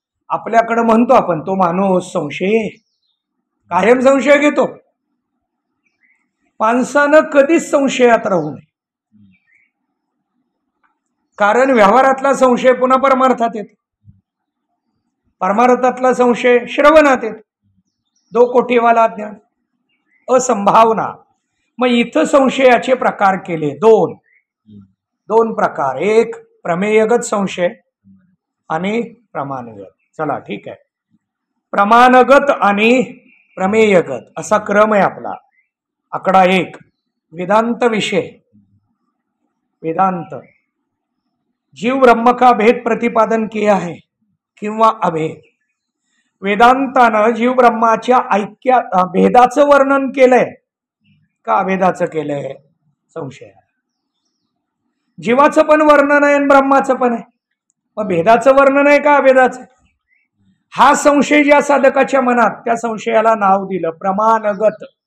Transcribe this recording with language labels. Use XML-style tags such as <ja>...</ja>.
<mr>आपल्याकडं म्हणतो आपण, तो माणूस संशय, कायम संशय घेतो. माणसानं कधीच संशयात राहू नये. कारण व्यवहारातला संशय पुन्हा परमार्थात येतो, परमार्थातला संशय श्रवणात येतो. दो कोटीवाला ज्ञान, असंभावना. मग इथं संशयाचे प्रकार केले दोन प्रकार. एक प्रमेयगत संशय आणि प्रमाणगत. चला ठीक आहे, प्रमाणगत आणि प्रमेयगत असा क्रम आहे आपला. आकडा 1, वेदांत विषय.</mr> <hi>वेदांत, जीव ब्रह्म का भेद प्रतिपादन किया है</hi> <mr>किंवा</mr> <hi>अभेद.</hi> <mr>वेदांतानं जीव ब्रह्माच्या ऐक्या भेदाचं वर्णन केलंय का अभेदाचं केलंय? संशय. जीवाचं पण वर्णन आहे आणि ब्रह्माचं पण आहे. मग भेदाचं वर्णन आहे का अभेदाचं? हा संशय ज्या साधकाच्या मनात, त्या संशयाला नाव दिलं प्रमाणगत.</mr>